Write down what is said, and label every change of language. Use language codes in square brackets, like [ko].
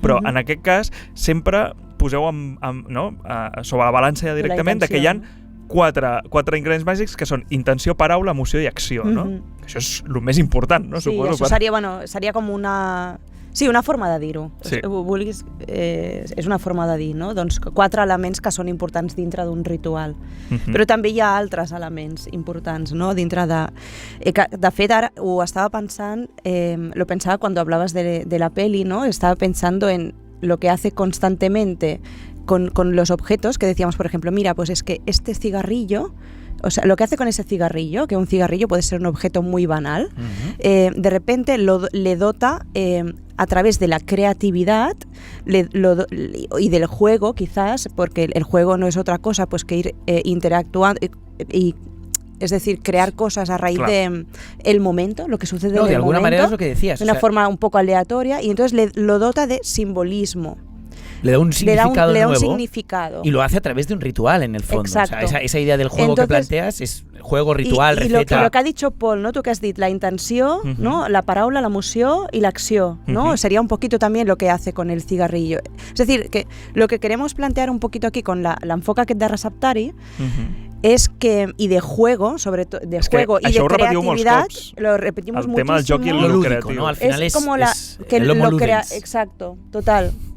[ca] Però en aquest cas, sempre poseu sobre la balança ja directament de que hi ha 4 ingredients bàsics que són intenció, paraula, emoció i acció, no? Això és el més important, no? Sí, Suposo, això seria com una... Sí, una forma de dir-ho. Sí. Vulguis, és una forma de dir, no? Doncs 4 elements que són importants dintre d'un ritual. Però també hi ha altres elements importants, no? Dintre de... de fet, ara ho estava pensant, [es] lo pensaba cuando hablabas de la peli, ¿no? Estaba pensando en lo que hace constantemente con los objetos, que decíamos, por ejemplo, mira, pues es que este cigarrillo... O sea, lo que hace con ese cigarrillo, que un cigarrillo puede ser un objeto muy banal, de repente le dota a través de la creatividad y del juego, quizás, porque el juego no es otra cosa pues que ir interactuando y es decir, crear cosas a raíz de el momento, lo que sucede en el momento. De alguna manera es lo que decías. De una forma un poco aleatoria, y entonces lo dota de simbolismo. Le da un significado le da un nuevo significado. Y lo hace a través de un ritual, en el fondo. Exacto. O sea, esa idea del juego que planteas es juego, ritual, receta. I lo que ha dicho Paul, ¿no? Tú que [ca] has dit, la intenció, [es] ¿no? [ca] La paraula, l'emoció y la acció, ¿no? [es] Sería un poquito también lo que hace con el cigarrillo. Es decir, que lo que queremos plantear un poquito aquí con [ca] l'enfoc aquest de receptari [es] es que, y de juego, sobre todo de juego y de creatividad, lo repetimos muchísimo. [ca] El tema del joc i el [es] lúdico, ¿no? Al final es como exacto, total.